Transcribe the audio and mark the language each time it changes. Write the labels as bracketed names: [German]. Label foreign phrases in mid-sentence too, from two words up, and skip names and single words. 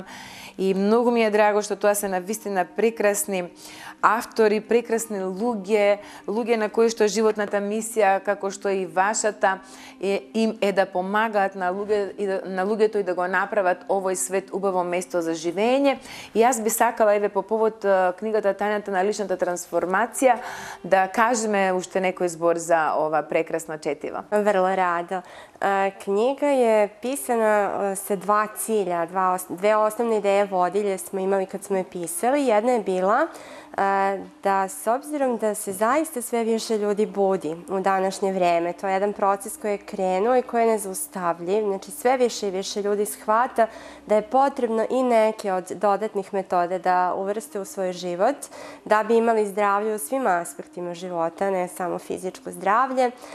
[Macedonian] И многу ми е драго што тоа се навистина прекрасни автори, прекрасни луѓе на кои што животната мисија, како што и вашата, им е да помагаат на луѓето и да го направат овој свет убаво место за живење. И јас би сакала, еве, по повод книгата Тајната на личната трансформација, да кажеме уште некој збор за ова прекрасно четиво. [Serbian] Vrlo rado. Knjiga je pisana sa dva cilja, dve osnovne ideje vodilje smo imali kad smo je pisali. Jedna je bila da, s obzirom da se zaista sve više ljudi budi u današnje vreme, to je jedan proces koji je krenuo i koji je nezaustavljiv, znači sve više i više ljudi shvata da je potrebno i neke od dodatnih metode da uvrste u svoj život, da bi imali zdravlje u svim aspektima života, ne samo fizičko zdravlje.